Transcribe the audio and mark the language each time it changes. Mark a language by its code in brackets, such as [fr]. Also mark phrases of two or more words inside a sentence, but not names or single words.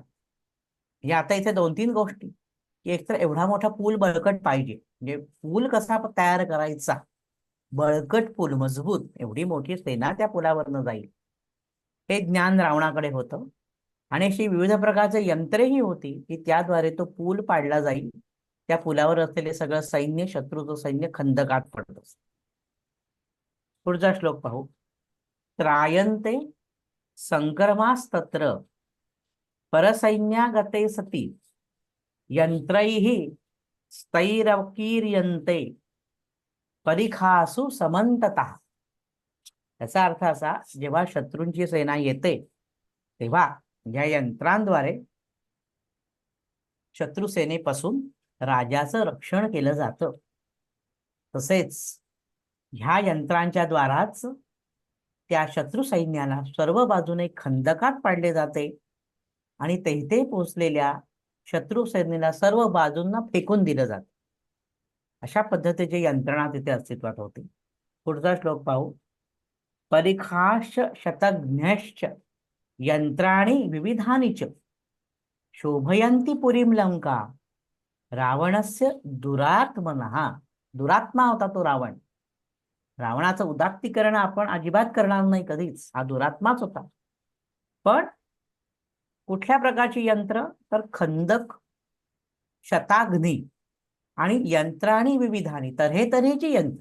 [mr] म्हणजे आता इथे 2-3 गोष्टी, की एकतर एवढा मोठा पूल बळकट पाहिजे, म्हणजे पूल कसा तयार करायचा, बळकट पूल मजबूत, एवढी मोठी सेना त्या पुलावरनं जाईल, हे ज्ञान रावणाकडे होतं. आणि अशी विविध प्रकारचे यंत्रेही होती की त्याद्वारे तो पूल पाडला जाईल. त्या पुलावर असलेले सगळं सैन्य, शत्रूचं सैन्य खंदकात पडत असत. पुढचा श्लोक पाहू. [sa] त्रायन्ते संक्रमास्तत्र परसैन्यागते सती यंत्रैः स्थैरकीर्यन्ते परिखासु समंततः. [mr] याचा अर्थ असा, जेव्हा शत्रूंची सेना येते तेव्हा या यंत्रांद्वारे शत्रू सेनेपासून राजाचं रक्षण केलं जातं. तसेच ह्या यंत्रांच्या द्वाराच त्या शत्रू सैन्याला सर्व बाजूने खंदकात पाडले जाते आणि तेथे पोहोचलेल्या शत्रू सैन्याला सर्व बाजूंना फेकून दिलं जातं. अशा पद्धतीची यंत्रणा तिथे अस्तित्वात होती. पुढचा श्लोक पाहू. [sa] परिखाश्च शतघ्नश्च यंत्राणी विविधानि च शोभयंती पुरीम लंका रावणस्य दुरात्मनः. [mr] दुरात्मा होता तो रावण. रावणाचं उदात्तीकरण आपण अजिबात करणार नाही कधीच, हा दुरात्माच होता. पण कुठल्या प्रकारची यंत्र, तर खंदक, शताग्नी आणि [sa] यंत्राणी विविधानी, [mr] तऱ्हेतऱ्हेची यंत्र.